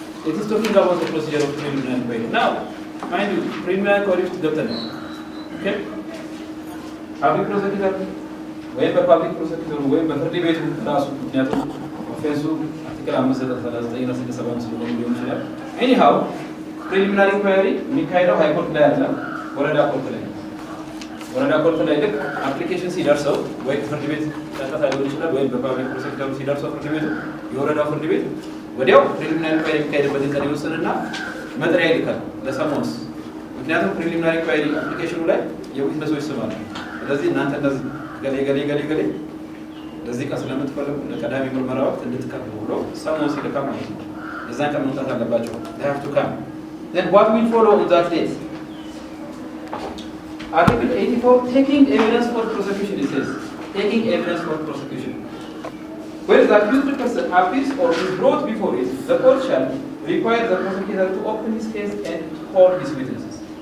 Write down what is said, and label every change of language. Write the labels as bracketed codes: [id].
[en] It is talking about the procedure of preliminary inquiry. Now, mind you, preliminary inquiry is definite. Okay? [am] Public prosecutor, ወይም በፓብሊክ ፕሮሲኪዩተሩ ወይም በፍርድ ቤቱ ራሱ ምክንያቱም ኦፌንሱ አርቲክል 539 ስለሆነ ሊሆን ይችላል። ኤኒሃው ፕሪሊሚናሪ ኢንኳሪ የሚካሄደው ሃይ ኮርት ላይ አይደለም፣ ወረዳ ኮርት ላይ ነው። ወረዳ ኮርት ላይ ልክ አፕሊኬሽን ሲደርሰው ወይ ፍርድ ቤት ቀጥታ ሊሆን ይችላል ወይ በፓብሊክ ፕሮሲኪዩተሩ ሲደርሰው ፍርድ ቤቱ የወረዳው ፍርድ ቤት ወዲያው ፕሪሊሚናሪ ኢንኳሪ የሚካሄድበትን ቀን ይወስንና መጥሪያ ይልካል ለሰሞንስ። ምክንያቱም ፕሪሊሚናሪ ኢንኳሪ አፕሊኬሽኑ ላይ የዊትነሶች ስም አለ። ስለዚህ እናንተ እንደዚህ ገሌ ለዚህ ቀን ስለምትፈልጉ ለቀዳሚ ምርመራ ወቅት እንድትቀርቡ ብሎ ሰሞንስ ይልካል ማለት ነው። እዛን ቀን መምጣት አለባቸው። [en] they have to come. Then what will follow on that date? Article 84, taking evidence for prosecution, it says. Taking evidence for prosecution. Where the accused person appears or is brought before it, the court shall require the prosecutor to open his case and call his witnesses.